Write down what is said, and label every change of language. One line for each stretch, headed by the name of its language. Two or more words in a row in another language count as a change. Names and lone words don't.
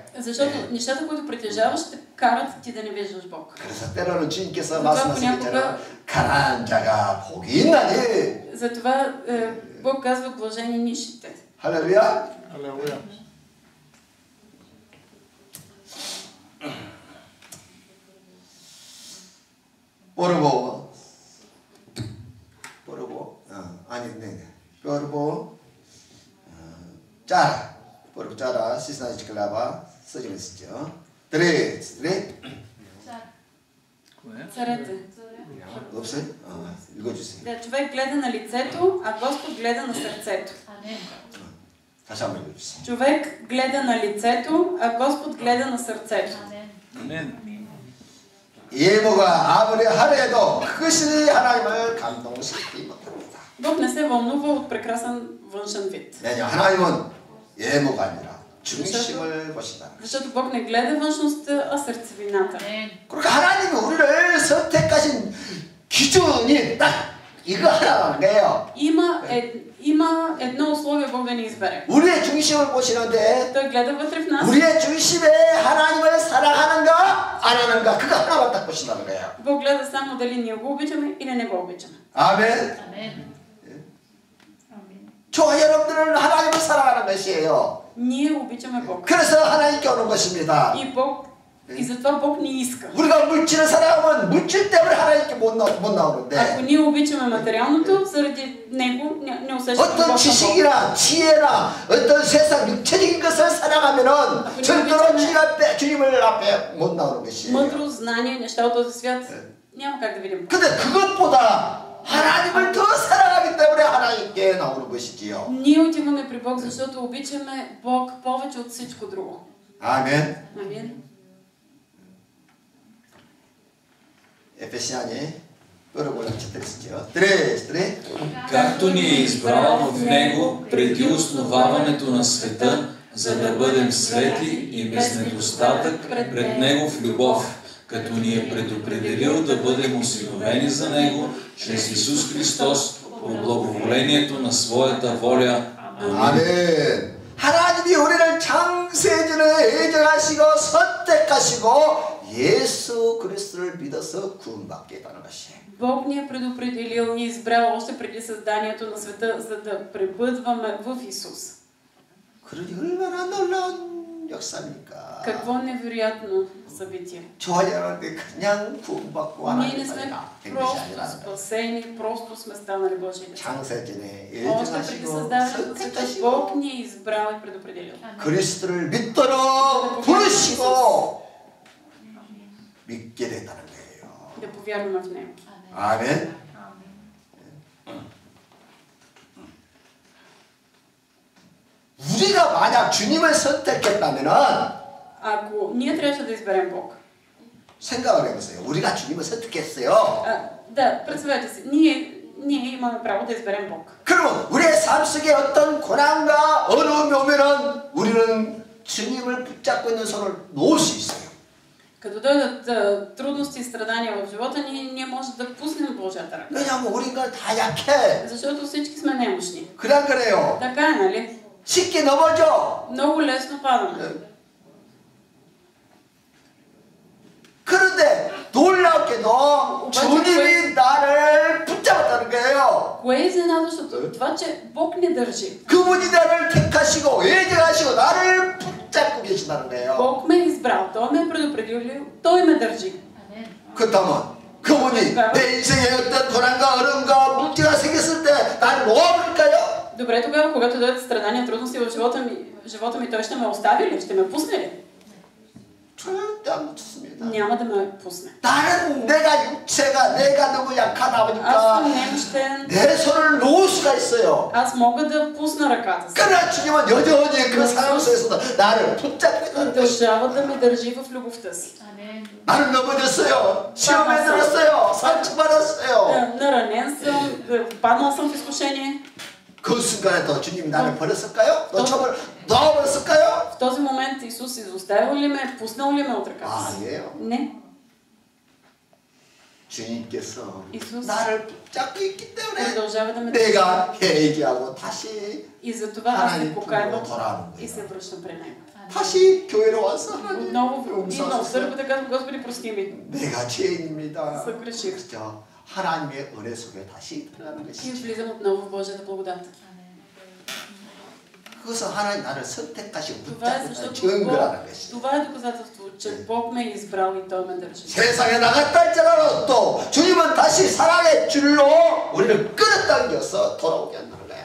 Bulgarian: Защото нещата, които притежаваш, те карат ти да не виждаш Бог.
Korean: 그래서 때로는 주님께서 말씀하신 것처럼 가난한 자가 복이 있나니.
Bulgarian: Затова Бог казва блажени нишите.
Korean: 할렐루야. 할렐루야. 뽀르보, 아니, 네,
Bulgarian: Първо, Царе, Първо Царе, шестнайсета глава
Korean: 써져 있었죠. 드레.
Bulgarian: Царете.
Korean: 없어요? 읽어주세요.
Bulgarian: Да, човек гледа на лицето, а Господ гледа на сърцето.
Korean: 다시 한번 읽어주세요.
Bulgarian: Човек гледа на лицето, а Господ гледа на сърцето.
Korean: 예모가 아무리 하려도 그것이 하나님을 감동시키지 못합니다.
Bulgarian: Бог не се вълнува от прекрасен външен вид.
Korean: 왜냐 하나님은 예모가 아니라 중심을 보신다.
Bulgarian: Защото Бог не гледа външността, а сърцевината.
Korean: 그러니까 하나님이 우리를 선택하신 기준이 딱 이거 하나라는 거예요.
Bulgarian: Има едно условие Бог да ни избере.
Korean: 우리의 중심을 보시는데
Bulgarian: Той гледа вътре в нас.
Korean: 우리의 중심에 하나님을 사랑하는가 안 하는가 그거 하나만 딱 보신다는 거예요.
Bulgarian: Бог гледа само дали ние го обичаме или не го обичаме.
Korean: 아멘. 저와 여러분들은 하나님을 사랑하는 것이에요.
Bulgarian: Ние обичаме Бог.
Korean: 그래서 하나님께 오는 것입니다.
Bulgarian: И затова Бог ни иска.
Korean: 우리가 물질을 사랑하면 물질 때문에 하나님께 못 나오는데
Bulgarian: Ако ние обичаме материалното, заради него не усещаме
Korean: 어떤
Bulgarian: Бог.
Korean: 지식이나 지혜나 어떤 세상 육체적인 것을 사랑하면은 절대로 주님을 앞에 못 나오는 것이에요.
Bulgarian: Мъдрост, знание, неща от този свят няма как да видим.
Korean: 근데 그것보다 하나님을 더 사랑하기 때문에 하나님께 나오는 것이지요.
Bulgarian: Ние отиваме при Бог, защото обичаме Бог повече от всичко друго.
Korean: 아멘.
Bulgarian: Амин. Ефесяни, първо глава 43. Както ни е избрал в Него преди основаването на света, за да бъдем свети и без недостатък пред Него в любов, като ни е предопределил да бъдем осиновени за Него чрез Исус Христос по благоволението на своята воля.
Korean: 아멘. 하나님이 우리를 창세전에 예정하시고 선택하시고 예수 그리스도를 믿어서 구원받게 했다는 것이에요.
Bulgarian: Бог ни е предопределил, ни е избрал още преди създанието на света, за да пребъдваме в Исус.
Korean: 그러니 얼마나 놀라운 역사입니까?
Bulgarian: Какво невероятно събитие.
Korean: 좋아하는데 그냥 구원받고
Bulgarian: Ние
Korean: 하나님
Bulgarian: не сме
Korean: 된 것이
Bulgarian: просто
Korean: 아니라는 거예요.
Bulgarian: спасени, просто сме станали Божии деца.
Korean: 창세전에
Bulgarian: Още преди
Korean: 예정하시고
Bulgarian: създаването на света,
Korean: 선택하시고
Bulgarian: Бог ни е избрал и предопределил.
Korean: 그리스도를 믿도록 부르시고 믿게 됐다는 거예요.
Bulgarian: Да повярваме в Него.
Korean: 아멘. 우리가 만약 주님을 선택했다면은
Bulgarian: Ако ние трябваше да изберем Бог,
Korean: 생각을 해보세요. 우리가 주님을 선택했어요.
Bulgarian: да, представете си, ние имаме право да изберем Бог.
Korean: 그러면 우리의 삶 속에 어떤 고난과 어려움이 오면은 우리는 주님을 붙잡고 있는 손을 놓을 수 있어요.
Bulgarian: Като дойдат трудности и страдания в живота ни, ние може да пуснем Божията ръка.
Korean: 왜냐하면 우리가 다 약해.
Bulgarian: Защото всички сме немощни.
Korean: 그래 안 그래요?
Bulgarian: Така е, нали?
Korean: 쉽게 넘어져.
Bulgarian: Много лесно падаме.
Korean: 그런데 놀랍게도 주님이 나를 붙잡았다는 거예요.
Bulgarian: Кое е изненадващото? Това, че Бог ни държи.
Korean: 그분이 나를 택하시고 예정하시고 나를 붙잡고 계신다는 거예요.
Bulgarian: Бог ме е избрал, Той ме е предопределил, Той ме държи.
Korean: 그렇다면 그분이 내 인생에 어떤 고난과 어려움과 문제가 생겼을 때 나를 놓아버릴까요?
Bulgarian: Добре, тогава, когато дойдат страдания, трудности в живота ми, Той ще ме остави ли? Ще ме пусне ли?
Korean: 절대 안 놓습니다.
Bulgarian: Няма да ме пусне.
Korean: 나는 내가 육체가 내가 너무 약하다
Bulgarian: Аз
Korean: 보니까
Bulgarian: съм немощен.
Korean: 내 손을 놓을 수가 있어요.
Bulgarian: Аз мога да пусна ръката си.
Korean: 그러나 주님은 여전히 그 상황 속에서도 나를 붙잡고 있다는 것이.
Bulgarian: Продължава да ме държи в любовта си.
Korean: 나는 넘어졌어요. 시험에 들었어요. 상처받았어요.
Bulgarian: Наранен съм, паднал съм в изкушение.
Korean: 그 순간에도 주님이 나를 버렸을까요? 놓아버렸을까요?
Bulgarian: В този момент Исус изоставил ли ме, пуснал ли ме от ръката си?
Korean: 아니에요.
Bulgarian: Не.
Korean: 주님께서
Bulgarian: Исус
Korean: 나를 붙잡고 있기 때문에
Bulgarian: продължава да ме държи.
Korean: 내가 회개하고 다시
Bulgarian: И затова аз се
Korean: 하나님
Bulgarian: покайвам
Korean: 품으로 돌아오는
Bulgarian: и
Korean: 거예요.
Bulgarian: се връщам при Него.
Korean: 다시 교회로 와서 하나님
Bulgarian: Отново идвам в
Korean: 용서하소서.
Bulgarian: църквата, казвам, Господи, прости ми.
Korean: 내가 죄인입니다.
Bulgarian: Съгреших.
Korean: 그렇죠. 하나님의 은혜 속에 다시 들어가는
Bulgarian: И
Korean: 것이죠.
Bulgarian: влизам отново в Божията благодат.
Korean: 그것은 하나님 나를 선택하시고
Bulgarian: Това е
Korean: 붙잡고
Bulgarian: защото
Korean: 증거라는 것이죠.
Bulgarian: това е доказателство, че Бог ме е избрал и Той ме държи.
Korean: 세상에 나갔다 할지라도 또 주님은 다시 사랑의 줄로 우리를 끌어당겨서 돌아오게 한다는 거야.